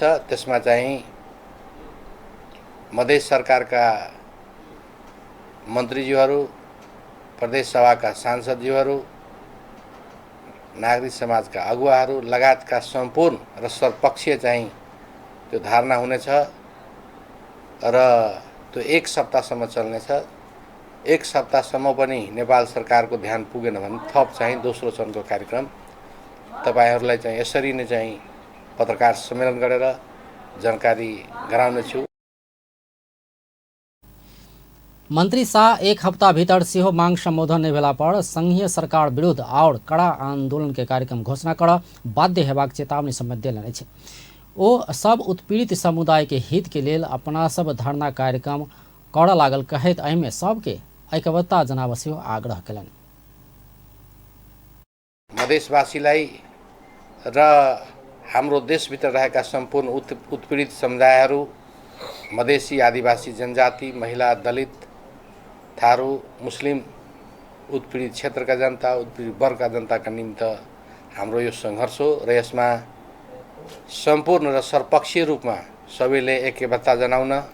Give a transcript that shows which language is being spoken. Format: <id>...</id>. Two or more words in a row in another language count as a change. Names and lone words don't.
<ne>त्यसमा चाहिँ मधेस सरकारका मन्त्रीज्यूहरू, प्रदेश सभाका सांसदज्यूहरू, नागरिक समाजका अगुवाहरू लगायतका सम्पूर्ण र सर्वपक्षीय चाहिँ त्यो धारणा हुनेछ र त्यो 1 सप्ताहसम्म चल्नेछ। 1 सप्ताहसम्म पनि नेपाल सरकारको ध्यान पुगेन भने थप चाहिँ दोस्रो चरणको कार्यक्रम तपाईहरूलाई चाहिँ यसरी नै चाहिँ पत्रकार सम्मेलन गरेर जानकारी गराउनेछु।</ne> <mai>मंत्री शाह 1 हफ्ता भीतर सेहो मांग संबोधन नहीं भेला पर संघीय सरकार विरुद्ध और कड़ा आंदोलन के कार्यक्रम घोषणा कर बाध्य हेबाक चेतावनी समेत देलनि अछि। ओ सब उत्पीड़ित समुदाय के हित के लेल अपना सब धरना कार्यक्रम करऽ लागल कहैत एहिमे सबके ऐक्यबद्धता जनाब सेहो आग्रह केलनि।</mai> <ne>मधेसवासीलाई र हाम्रो देशभित्र रहेका सम्पूर्ण उत्पीडित समुदायहरू, मधेसी, आदिवासी जनजाति, महिला, दलित, थारू, मुस्लिम उत्पीडित क्षेत्रका जनता, उत्पीडित वर्गका जनताका निम्ति हाम्रो यो सङ्घर्ष हो र यसमा सम्पूर्ण र सर्वपक्षीय रूपमा सबैले ऐक्यबद्धता जनाउन</ne>